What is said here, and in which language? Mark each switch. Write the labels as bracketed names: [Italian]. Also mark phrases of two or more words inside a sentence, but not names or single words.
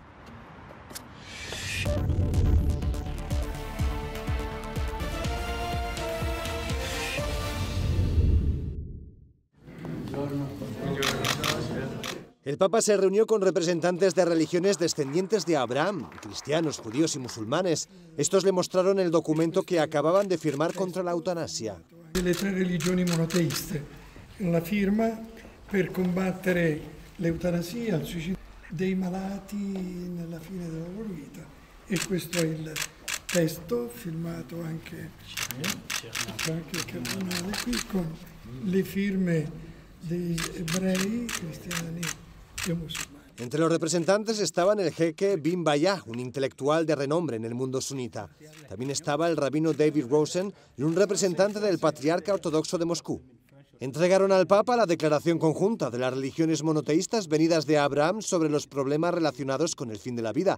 [Spanish] El Papa se reunió con representantes de religiones descendientes de Abraham, cristianos, judíos y musulmanes. Estos le mostraron el documento que acababan de firmar contra la eutanasia. De las 3 religiones monoteístas, la firma [Italian] per combattere l'eutanasia, il suicidio dei malati nella fine della loro vita. E questo è il testo firmato anche il cardinale qui con le firme degli ebrei, cristiani e musulmani. [Spanish] Entre los representantes estaban el jeque Bin Bayah, un intelectual de renombre en el mundo sunita. También estaba el rabino David Rosen y un representante del patriarca ortodoxo de Moscú. Entregaron al Papa la declaración conjunta de las religiones monoteístas venidas de Abraham sobre los problemas relacionados con el fin de la vida.